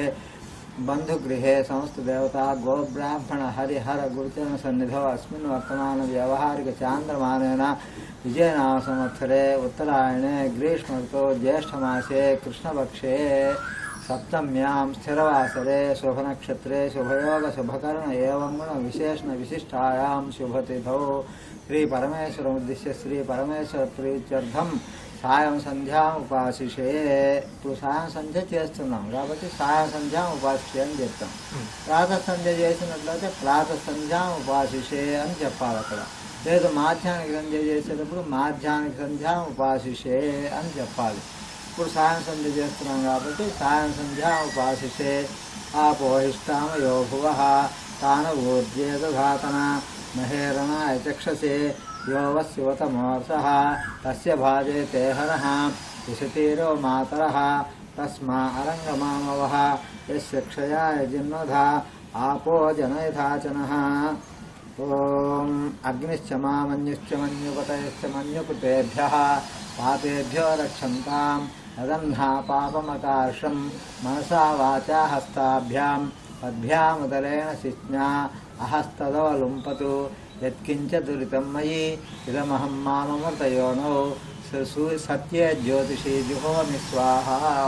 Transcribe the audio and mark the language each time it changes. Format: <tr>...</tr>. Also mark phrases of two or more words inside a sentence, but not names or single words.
<sa>बन्धुगृहे समस्तदेवता गोब्राह्मण हरिहर गुरुचरण सन्निधौ अस्मिन् वर्तमान व्यावहारिक चान्द्रमानेन विजयनाम संवत्सरे उत्तरायणे ग्रीष्मऋतौ ज्येष्ठमासे कृष्णपक्षे सप्तम्यां स्थिरवासरे शुभनक्षत्रे शुभयोग शुभकर्ण एवं गुण विशेषण विशिष्टायां शुभतिथौ श्री परमेश्वरमुद्दिश्य श्री परमेश्वर प्रीत्यर्थं సాయం సంధ్యా ఉపాసిషే.</sa> <te>ఇప్పుడు సాయం సంధ్య చేస్తున్నాం కాబట్టి</te> <sa>సాయం సంధ్యా ఉపాసిషే</sa> <te>అని చెప్తాం. ప్రాతః సంధ్య చేసినట్లయితే</te> <sa>ప్రాతః సంధ్యా ఉపాసిషే</sa> <te>అని చెప్పాలి అక్కడ. లేదు మాధ్యాహ్నిక సంధ్య చేసేటప్పుడు</te> <sa>మాధ్యాహ్నిక సంధ్యా ఉపాసిషే</sa> <te>అని చెప్పాలి. ఇప్పుడు సాయం సంధ్య చేస్తున్నాం కాబట్టి</te> <sa>సాయం సంధ్యా ఉపాసిషే. ఆపోహిష్టామ యో భువః తాన ఊర్జేదధాతన మహేరణాయ చక్షసే यो वस्युवतमोर्षः तस्य भाजयते हरः विशतीरो मातरः तस्मा अरङ्गमामवः यस्य क्षयाय जिन्वधा आपो जनयथाचनः. ॐ अग्निश्च मामन्युश्च मन्युपतयश्च मन्युकृतेभ्यः पापेभ्यो रक्षन्तां नदह्ना पापमकार्षं मनसा वाचा हस्ताभ्यां पद्भ्यामुदरेण शिज्ञा अहस्तदवलुम्पतु यत्किंच दुरितं मयि इदमहं माममृतयोनौ सत्ये ज्योतिषी जुहोमि स्वाहा.</sa>